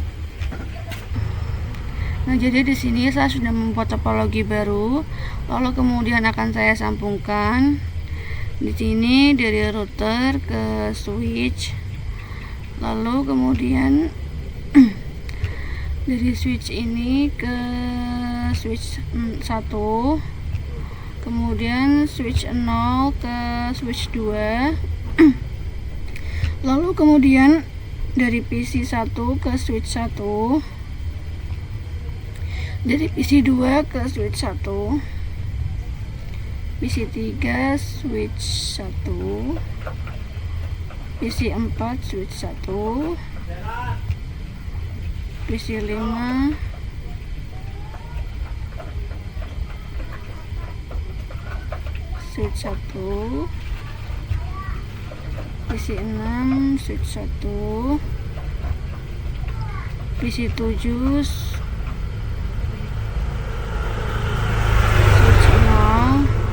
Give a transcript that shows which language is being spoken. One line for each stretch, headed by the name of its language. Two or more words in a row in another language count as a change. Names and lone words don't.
Indonesian: Nah, jadi di sini saya sudah membuat topologi baru, lalu kemudian akan saya sambungkan di sini dari router ke switch, lalu kemudian dari switch ini ke switch 1, kemudian switch 0 ke switch 2. Lalu kemudian dari PC 1 ke switch 1, dari PC 2 ke switch 1, PC 3 switch 1, PC 4 switch 1, PC 5 switch 1, PC 6 switch 1, PC 7 switch 0,